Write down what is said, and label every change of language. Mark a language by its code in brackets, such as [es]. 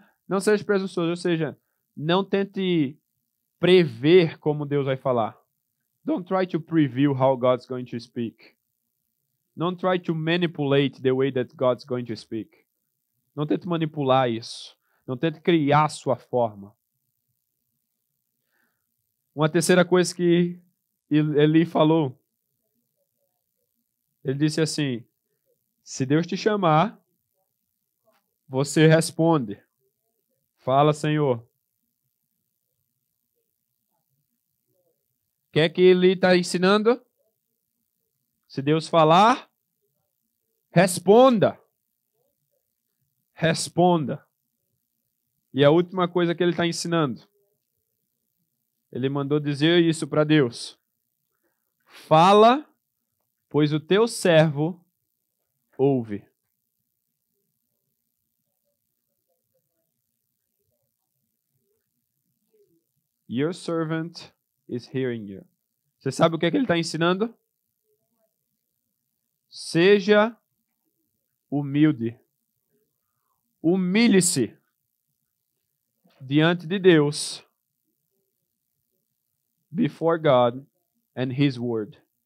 [pt] Não seja presunçoso, ou seja, não tente prever como Deus vai falar. [en] Don't try to preview how God's going to speak. Don't try to manipulate the way that God's going to speak. [pt] Não tente manipular isso. Não tente criar a sua forma. Uma terceira coisa que Eli falou. Ele disse assim: se Deus te chamar, você responde. Fala, Senhor. O que é que ele está ensinando? Se Deus falar, responda. Responda. E a última coisa que ele está ensinando. Ele mandou dizer isso para Deus. Fala, pois o teu servo ouve. [en] Your servant is hearing you. [pt] Você sabe o que é que ele está ensinando? Seja humilde. Humilhe-se diante de Deus. [en] Before God and His Word.